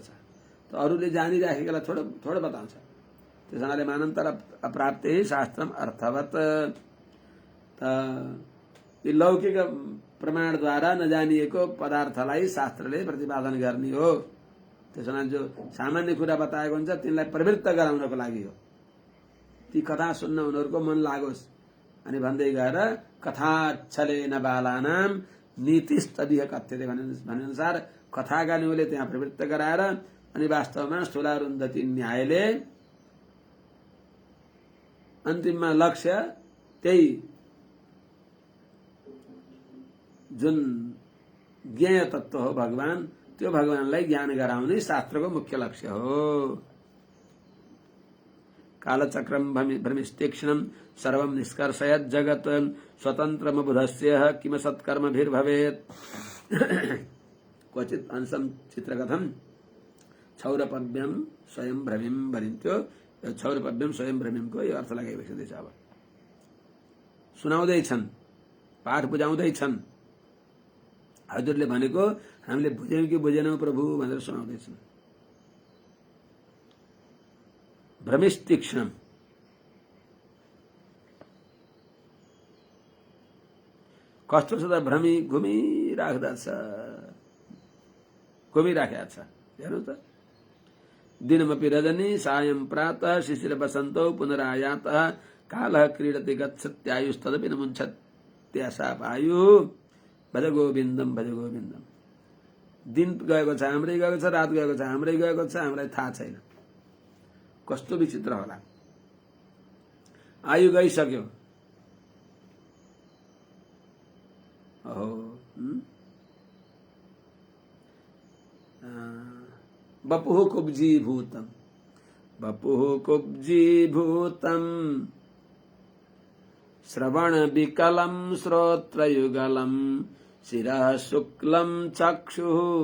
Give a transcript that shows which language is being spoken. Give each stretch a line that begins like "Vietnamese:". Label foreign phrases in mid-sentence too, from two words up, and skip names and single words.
Nepali: त अरूले जानिराखेकालाई थोडो बताउँछ। त्यस कारणले
Sanskrit: मानान्तर अप्राप्ते शास्त्रम अर्थवत,
Nepali: ती लौकिक प्रमाणद्वारा नजानिएको पदार्थलाई शास्त्रले प्रतिपादन गर्ने हो। त्यसो कारण जो सामान्य कुरा बताएको हुन्छ तिनलाई प्रवृत्त गराउनको लागि हो। ती कथा सुन्न उनीहरूको मन लागोस् अनि भन्दै गएर
Sanskrit: कथाच्छलेन बालानाम नीतिस्तदिह कथ्यते
Nepali: भने अनुसार कथा गर्नेले त्यहाँ प्रवृत्त गराएर अनि वास्तवमा स्थूलारुन्धति न्यायले अन्तिममा लक्ष्य त्यही जुन ज्ञेय तत्व हो भगवान, त्यो भगवानलाई ज्ञान गराउने शास्त्रको मुख्य लक्ष्य हो।
Sanskrit: कालचक्रम भ्रमिस्तीक्ष्णम सर्वं निष्कर्षयत् जगत् स्वतन्त्रमबुधस्य किम सत्कर्मभिर्भवेत्। क्वचित अंशम चित्रकथम क्षौरपव्यम स्वयं भ्रमिम भनिन्थ्यो। क्षौरपव्यम स्वयं
Nepali: भ्रमिमको यो अर्थ लगाइसकेको छ। अब सुनाउँदैछन्, पाठ बुझाउँदैछन्। हजुरले भनेको हामीले बुझ्यौं कि बुझेनौं प्रभु भनेर सुनाउँदैछन्। भ्रमिस्तीक्ष्णम, कस्तो छ त भ्रमी घुमिराखेको छ। हेर्नु त,
Sanskrit: दिनमपि रजनी सायं प्रातः शिशिर बसन्तौ पुनरायातः कालः क्रीडति गच्छत्यायुस्तदपि न मुञ्छत्याशापायु भज गोविन्दम भज गोविन्दम।
Nepali: दिन गएको छ हाम्रै गएको छ, रात गएको छ हाम्रै गएको छ, हामीलाई थाहा छैन। कस्तो विचित्र होला। आयु गइसक्यो।
Sanskrit: बपुः कुब्जीभूतम्, बपुः कुब्जीभूतम् श्रवण विकलं श्रोत्रयुगलं शिरः शुक्लं चक्षुः